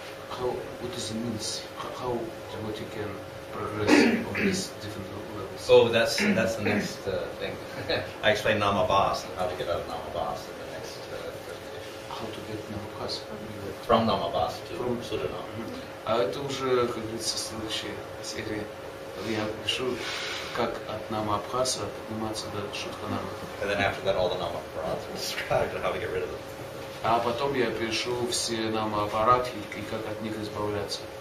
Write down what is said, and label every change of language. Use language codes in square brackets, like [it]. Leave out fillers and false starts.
[en] What does it means? How devotee can progress on these different levels? Oh, that's the next thing. I explained Namabhas and how to get out of Namabhas in the next presentation. How to get Namakas? From Namabhas to Sudhanam. [ru] А это уже, как говорится, следующая серия. Я пишу, как от Намабхаса подниматься до Шудханама. [en] And then after that, all the Namapharats are described and how to get rid of them. [ru] А потом я пишу все Намапаратхи и как от них избавляться.